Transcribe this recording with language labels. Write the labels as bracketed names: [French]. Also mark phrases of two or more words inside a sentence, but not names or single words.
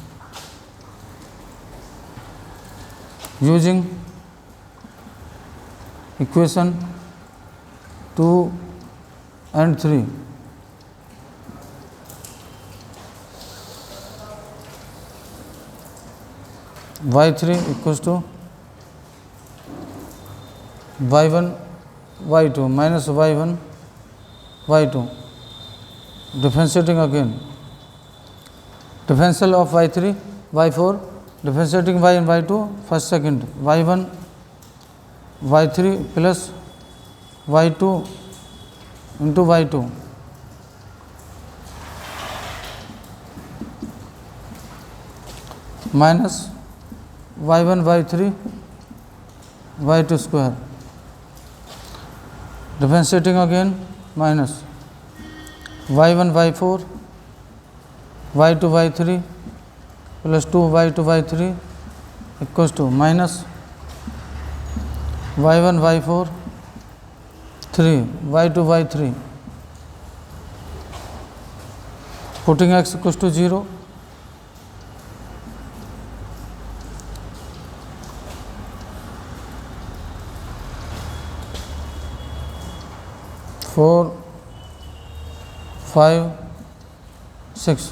[English] Using equation 2 and 3, y3 equals to y1 y2 minus y1 y2. Differentiating again, differential of y3 y4, differentiating y and y2 first second, y1 y3 plus y2 into y2 minus y1 y3 y2 square. Differentiating again, minus y1 y4 y2 y3 plus 2 y2 y3 equals to minus y1 y4 3 y2 y3. Putting x equals to 0, four, 5, 6.